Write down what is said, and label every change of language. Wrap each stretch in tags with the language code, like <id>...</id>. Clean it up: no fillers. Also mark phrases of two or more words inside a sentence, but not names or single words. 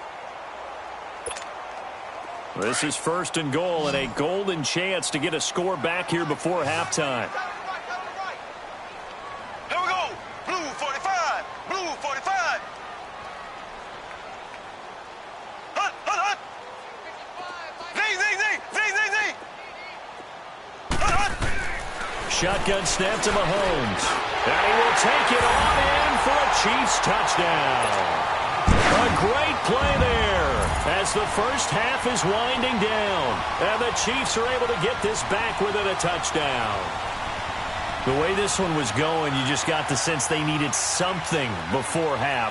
<en>This is first and goal and a golden chance to get a score back here before halftime. Here we go. Blue 45. Blue 45. Hut, hut, hut. Zing, zing, zing. Zing, zing, zing. Hut, hut. Shotgun snap to Mahomes. And he will take it on in for a Chiefs touchdown. A great play there as the first half is winding down. And the Chiefs are able to get this back within a touchdown. The way this one was going, you just got the sense they needed something before half.</en>